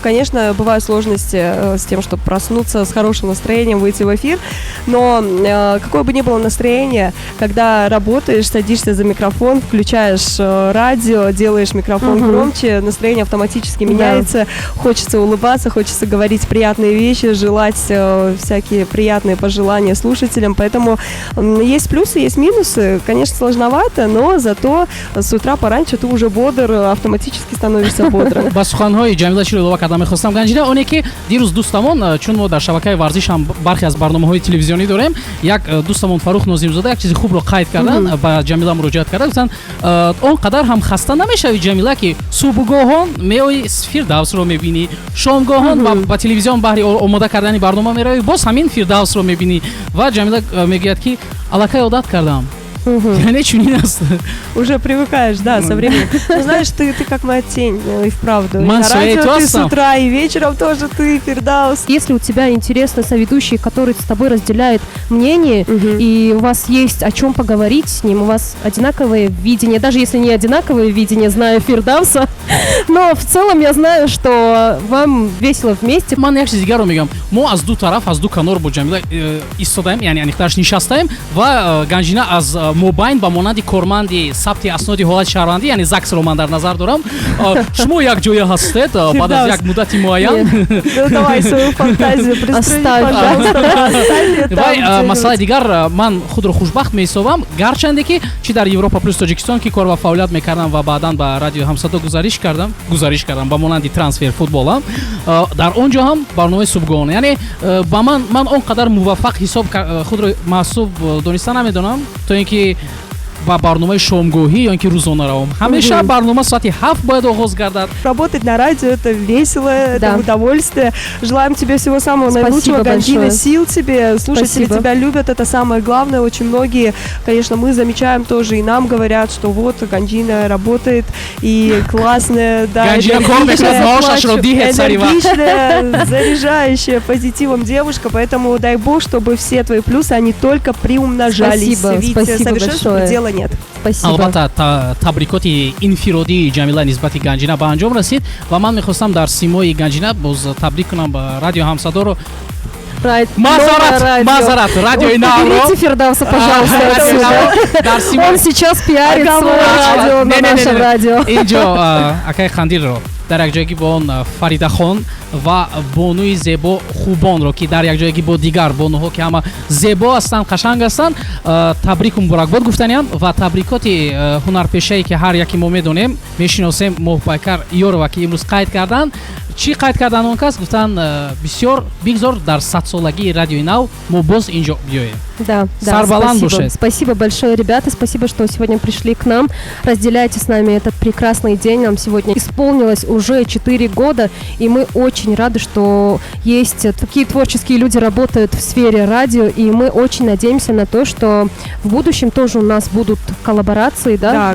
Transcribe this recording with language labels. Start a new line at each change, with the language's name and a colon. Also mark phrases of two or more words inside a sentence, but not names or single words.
Russian: Конечно, бывают сложности с тем, чтобы проснуться с хорошим настроением, выйти в эфир, но какое бы ни было настроение, когда работаешь, садишься за микрофон, включаешь радио, делаешь микрофон громче, настроение автоматически меняется, хочется улыбаться, хочется говорить приятные вещи, желать всякие приятные пожелания слушателям, поэтому есть плюсы, есть минусы, конечно, сложновато, но зато с утра пораньше ты уже бодр, автоматически становишься бодрым.
Tajik: ба суханҳои Ҷамила чиро илова кардан мехостам Ганҷина оне ки дирӯз дӯстамон, чун мо дар шабакаи варзиш ҳам бархе аз барномаҳои телевизионӣ дорем, як дӯстамон Фарух Нозимзода як чизи хубро қайд кардан, ба Ҷамила муроҷиат карда, гуфтанд он қадар ҳам хаста намешави Ҷамила ки субҳгоҳон меои Фирдавсро мебинӣ, шомгоҳон ба телевизион баҳри омода кардани барнома мерави, боз ҳамин Фирдавсро мебинӣ ва Ҷамила мегӯяд ки аллакай одат кардам.
Russian: Уже привыкаешь, да, со временем. Ну, знаешь, ты как моя тень, и вправду. На радио ты с утра, и вечером тоже ты, Фирдавс. Если у тебя интересный соведущий, который с тобой разделяет мнение, и у вас есть о чем поговорить с ним, у вас одинаковое видение, даже если не одинаковое видение, знаю Фирдавса, но в целом я знаю, что вам весело вместе.
Tajik: Ман як чизи дигарро мегӯям, мо аз ду тараф, аз ду канор бо Ҷамила истодаем, яъне анихтараш нишастаем ва Ганҷина аз мобайн ба монанди корманди сабти асноди ҳолати шаҳрвандӣ, яъне ЗАГСро ман дар назар дорам. Шумо як ҷоя ҳастед баъд аз як муддати муайян.
Russian: Давай свою фантазию пристрои, пожалуйста.
Tajik: Вай масъалаи дигар, ман худро хушбахт меҳисобам, гарчанде ки чи дар Европа плюс Тоҷикистон ки кор ва фаъолият мекардам ва баъдан ба радио ҳамсадо гузариш кардам ба монанди трансфер футболам, дар он ҷо ҳам барномаи субҳгоҳона, яъне ба ман он қадар муваффақ ҳисоб худро маҳсуб дониста намедонам, то ин ки ба барномаи шомгоҳӣ ё ин ки рӯзона равам. Ҳамеша барнома соати 7 бояд оғоз гардад.
Russian: Работать на радио — это весело, это удовольствие. Желаем тебе всего самого наилучшего, Ганджина, сил тебе. Слушатели тебя любят, это самое главное. Очень многие, конечно, мы замечаем тоже, и нам говорят, что вот Ганджина работает, и классная, да, энергичная, заряжающая позитивом девушка, поэтому дай бог, чтобы все твои плюсы, они только приумножались. Спасибо Совершенства дела нет. Спасибо.
Tajik: Албатта табрикоти инфиродии Ҷамила нисбати Ганҷина ба анҷом расид ва ман мехостам дар симои Ганҷина боз табрик кунам ба радио ҳамсадоро. Мазарат, радио Навро.
Russian: Уберите Фирдавса, пожалуйста, отсюда. Он сейчас пиарит свое радио на нашем радио.
Tajik: Инҷо акай Хандилро дар як ҷойги бо он Фаридахон ва бонуи зебо Хубонро ки дар як ҷойги бо дигар бонуҳо ки ҳама зебо ҳастанд, қашанг ҳастанд, табрику муборакбод гуфтаниям ва табрикоти ҳунарпешае ки ҳар яки мо медонем, мешиносем Моҳбайкар Ёрова ки имрӯз қайд кардан. Чӣ қайд кардан он кас? Гуфтан бисёр бигзор дар 100-солагии радиои Нав мо боз инҷо биёем.
Russian: Да,
Tajik: Сарбаланд бошед.
Russian: Спасибо большое, ребята, спасибо, что сегодня пришли к нам, разделяете с нами этот прекрасный день. Нам сегодня исполнилось уже 4 года, и мы очень рады, что есть такие творческие люди, работают в сфере радио, и мы очень надеемся на то, что в будущем тоже у нас будут коллаборации, да,